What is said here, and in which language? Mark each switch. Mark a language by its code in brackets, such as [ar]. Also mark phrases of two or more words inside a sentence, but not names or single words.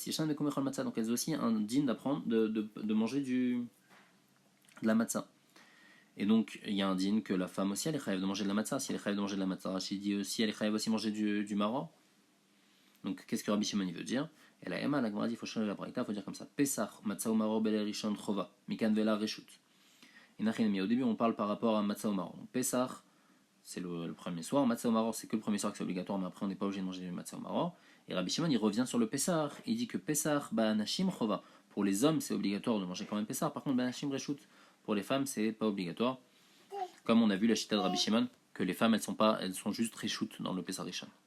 [he] ישנו בקום אכול מצה, [fr] donc elles ont aussi un din d'apprendre de manger de la Matzah. Et donc, il y a un din que la femme aussi, elle est chayav de manger de la matzah. Si elle est chayav de manger de la matzah, Rachid dit aussi, elle est chayav aussi manger du maror. Donc, qu'est-ce que Rabbi Shimon veut dire? Et la Emma, la Gemara dit, il faut changer la braïta, il faut dire comme ça. [he] פסח, מצה ומרור, בליל ראשון חובה, מכאן ואילך רשות. [fr] Au début, on parle par rapport à matzah ou maror. Donc, Pesach, c'est le premier soir. Matzah ou maror, c'est que le premier soir que c'est obligatoire, mais après, on n'est pas obligé de manger du matzah ou maror. Et Rabbi Shimon, il revient sur le Pesach. Il dit que Pesach, [he] נשים חובה. [fr] Pour les hommes, c'est obligatoire de manger quand même Pesach. Par contre, [he] נשים רשות. [fr] Pour les femmes, c'est pas obligatoire. Comme on a vu la chita de Rabbi Shimon, que les femmes, elles sont juste reshut dans le [he] פסח ראשון.